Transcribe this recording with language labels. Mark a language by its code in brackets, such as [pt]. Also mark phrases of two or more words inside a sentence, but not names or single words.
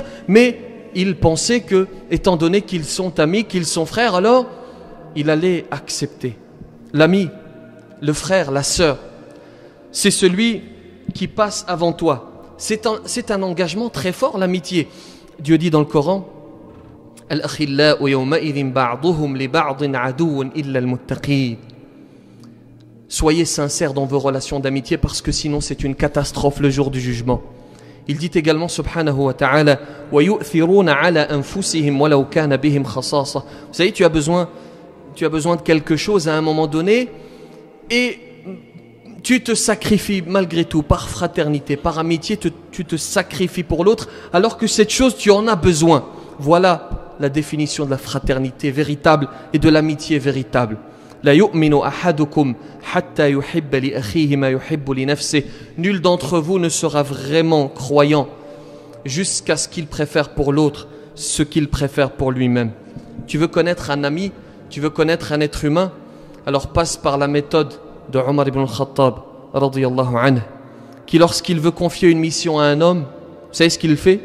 [fr] Mais il pensait que, étant donné qu'ils sont amis, qu'ils sont frères, alors il allait accepter. L'ami, le frère, la sœur, c'est celui qui passe avant toi. C'est un engagement très fort, l'amitié. Dieu dit dans le Coran, [ar] الأخلاء يومئذ بعضهم لبعض عدو إلا المتقين. [fr] Soyez sincères dans vos relations d'amitié parce que sinon c'est une catastrophe le jour du jugement. Il dit également [ar] سبحانه وتعالى ويؤثرون على أنفسهم ولو كان بهم خصاصة. [fr] Vous savez, tu as besoin de quelque chose à un moment donné et tu te sacrifies malgré tout par fraternité, par amitié, tu te sacrifies pour l'autre alors que cette chose tu en as besoin. Voilà la définition de la fraternité véritable et de l'amitié véritable. [ar] لا يؤمن أحدكم حتى يحب لأخيه ما يحب لنفسه. [fr] Nul d'entre vous ne sera vraiment croyant jusqu'à ce qu'il préfère pour l'autre ce qu'il préfère pour lui-même. Tu veux connaître un ami, tu veux connaître un être humain, alors passe par la méthode de Omar ibn al-Khattab [ar] رضي الله عنه, [fr] qui lorsqu'il veut confier une mission à un homme, vous savez ce qu'il fait?